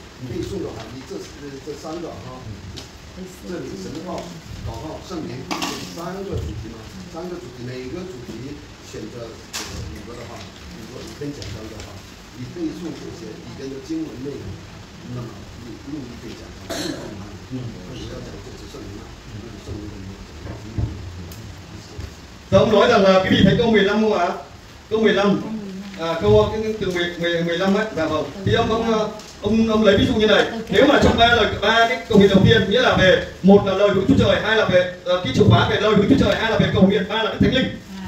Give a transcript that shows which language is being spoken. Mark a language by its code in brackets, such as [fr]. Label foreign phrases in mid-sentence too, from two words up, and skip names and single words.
[zh] 背诵的话，你这3个这里神的道、祷告、圣灵这3个主题嘛。3个主题，每个主题选择这个5个的话，如果1篇讲章的话，你背诵这些里边的经文内容，那么你不用1篇讲章，不用嘛，不要讲这只圣灵嘛，圣灵。 [vi] Ông nói rằng là quý vị thấy câu 15 không ạ? Câu 15, câu từ 15 ấy, dạ vâng. Thì ông lấy ví dụ như này, nếu mà trong ba cái cầu nguyện đầu tiên, nghĩa là về một là lời của Đức Chúa Trời, hai là về cái chìa khóa về lời của Đức Chúa Trời, hai là về cầu nguyện, ba là cái thánh linh.